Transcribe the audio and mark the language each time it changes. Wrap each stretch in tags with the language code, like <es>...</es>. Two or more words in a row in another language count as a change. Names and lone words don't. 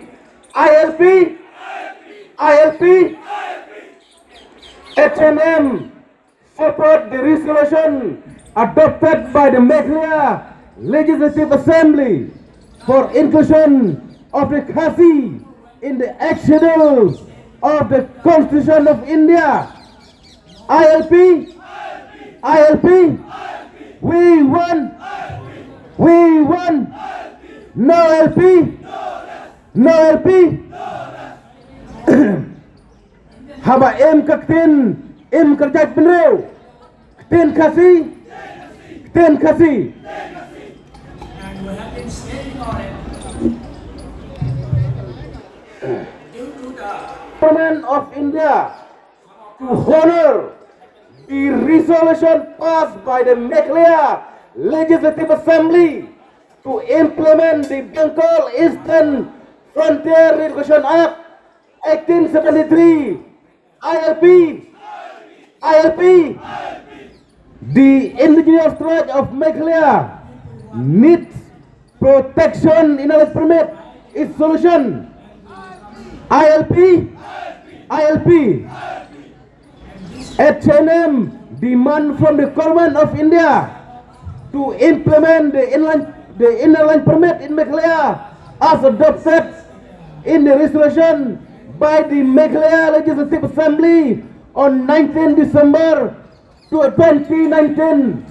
<en>ILP, Hanm support the resolution adopted by the Meghalaya Legislative Assembly for inclusion of the Khasi in the schedule of the Constitution of India. ILP, we won, no LP.</en> <kha>Haba Ktien, kerjat benreu, Ktien Khasi.</kha> <en>Government of India to honor the resolution passed by the Meghalaya Legislative Assembly to implement the Bengal Eastern Frontier Recognition Act 1873. ILP. The indigenous tribe of Meghalaya needs protection in a permit its solution. ILP. Hanm demand from the government of India to implement the inner line permit in Meghalaya as adopted in the resolution by the Meghalaya Legislative Assembly on 19 December 2019.</en>